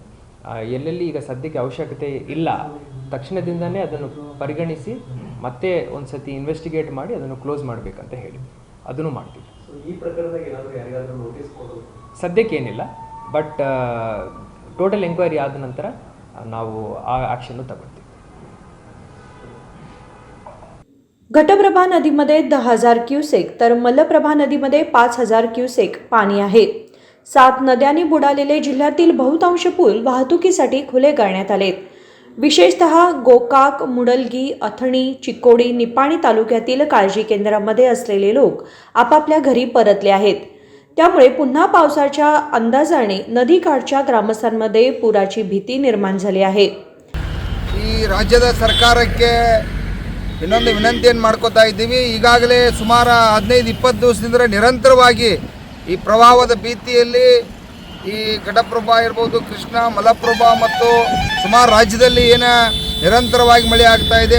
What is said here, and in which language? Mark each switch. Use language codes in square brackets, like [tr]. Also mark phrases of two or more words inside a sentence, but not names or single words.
[kn] ಎಲ್ಲೆಲ್ಲಿ ಈಗ ಸದ್ಯಕ್ಕೆ ಅವಶ್ಯಕತೆ ಇಲ್ಲ, ತಕ್ಷಣದಿಂದನೇ ಅದನ್ನು ಪರಿಗಣಿಸಿ ಮತ್ತೆ ಒಂದು ಸತಿ ಇನ್ವೆಸ್ಟಿಗೇಟ್ ಮಾಡಿ ಅದನ್ನು ಕ್ಲೋಸ್ ಮಾಡಬೇಕಂತ ಹೇಳಿ ಅದನ್ನು ಮಾಡ್ತೀವಿ. ಈ ಪ್ರಕರಣದಾಗ ಏನಾದರೂ ಯಾರಿಗಾದರೂ ನೋಟಿಸ್ ಕೊಡೋದು ಸದ್ಯಕ್ಕೆ ಏನಿಲ್ಲ, [en] but total enquiry [kn] ಆದ ನಂತರ ನಾವು ಆ ಆ್ಯಕ್ಷನ್ನು ತಗೊಳ್ತೀವಿ. [mr] घटप्रभा नदीमध्ये 10,000 क्युसेक तर मलप्रभा नदीमध्ये 5,000 क्युसेक पाणी आहे. 7 नद्यांनी बुडालेले जिल्ह्यातील बहुतांश पूल वाहतुकीसाठी खुले करण्यात आलेत. विशेषतः गोकाक, मुडलगी, अथणी, चिक्कोडी, निपाणी तालुक्यातील काळजी केंद्रामध्ये असलेले लोक आपापल्या घरी परतले आहेत. त्यामुळे पुन्हा पावसाच्या अंदाजाने नदीकाठच्या ग्रामस्थांमध्ये पुराची भीती निर्माण झाली आहे. [kn] ಈ ರಾಜ್ಯದ ಸರ್ಕಾರಕ್ಕೆ ಇನ್ನೊಂದು ವಿನಂತಿಯನ್ನು ಮಾಡ್ಕೋತಾ ಇದ್ದೀವಿ. ಈಗಾಗಲೇ ಸುಮಾರು 15-20 ದಿವಸದಿಂದ ನಿರಂತರವಾಗಿ ಈ ಪ್ರವಾಹದ ಭೀತಿಯಲ್ಲಿ ಈ ಘಟಪ್ರಭಾ ಇರ್ಬೋದು, ಕೃಷ್ಣ, ಮಲಪ್ರಭಾ ಮತ್ತು ಸುಮಾರು ರಾಜ್ಯದಲ್ಲಿ ನಿರಂತರವಾಗಿ ಮಳೆ ಆಗ್ತಾ ಇದೆ.